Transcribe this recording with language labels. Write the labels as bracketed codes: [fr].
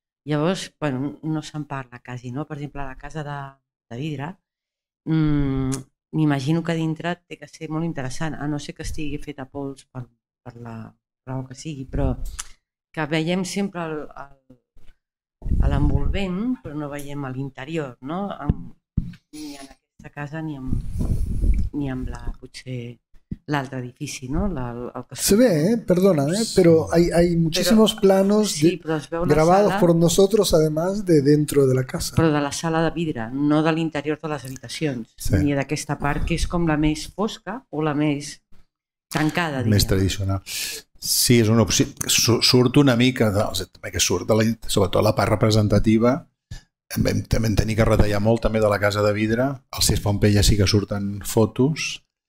[ca] Llavors, bueno, no se'n parla quasi, no? Per exemple, la casa de vidre, m'imagino que dintre té que ser molt interessant, a no ser que estigui feta a pols per la raó que sigui, però que veiem sempre l'envolvent, però no veiem l'interior, no? Ni en aquesta casa ni amb la, potser, l'altre edifici, ¿no? [es] Se ve, perdona, pero hay muchísimos planos sí, grabados por nosotros, además de dentro de la casa. [ca] Però de la sala de vidre, no de l'interior de les habitacions, sí. Ni d'aquesta part que és com la més fosca o la més tancada, diria. Més tradicional. Sí, és una opció. Surt una mica, també que surt, sobretot la part representativa. Vam tenir que retallar molt també de la casa de vidre. Al Cies Pompeia sí que surten fotos.